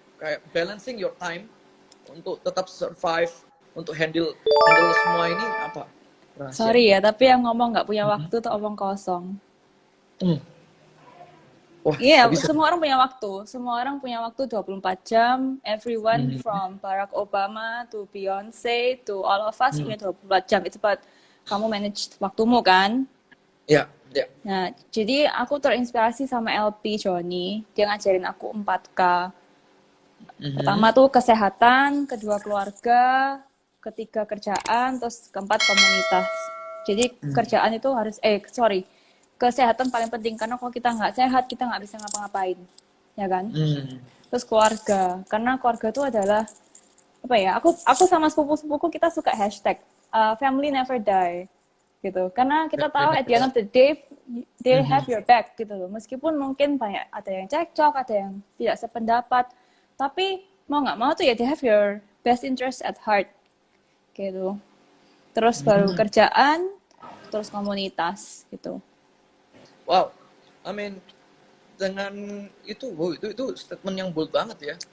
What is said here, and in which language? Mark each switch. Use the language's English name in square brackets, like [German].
[Indonesian] Kayak [English] balancing your time [Indonesian] untuk tetap survive, untuk handle semua ini apa [English] Sorry [Indonesian] rahasianya? ya, tapi yang ngomong nggak punya waktu tuh omong kosong. Hmm. Wah, Iya, kok bisa? semua orang punya waktu. Semua orang punya waktu 24 jam. [English] Everyone Hmm. from Barack Obama to Beyonce to all of us Hmm. [Indonesian] punya 24 jam. [English] It's about [Indonesian] kamu manage waktumu kan? Ya, ya. Nah, jadi aku terinspirasi sama LP Johnny. Dia ngajarin aku 4K. Mhm. Pertama tuh kesehatan, kedua keluarga, ketiga kerjaan, terus keempat komunitas. Jadi kerjaan itu harus, kesehatan paling penting karena kalau kita nggak sehat kita nggak bisa ngapa-ngapain, ya kan? Hmm. Terus keluarga, karena keluarga itu adalah apa ya? Aku sama sepupu-sepupuku kita suka hashtag [English] family never die, [Indonesian] gitu. Karena kita tahu [English] at the end of the day they have Mhm. your back gitu loh. [Indonesian] Meskipun mungkin banyak ada yang cekcok, ada yang tidak sependapat, tapi mau nggak mau tuh ya [English] they have your best interest at heart [Indonesian] gitu. Terus baru Hmm. kerjaan, terus komunitas gitu. Wow, [English] I mean [Indonesian] dengan itu, wow, itu statement yang bold banget ya.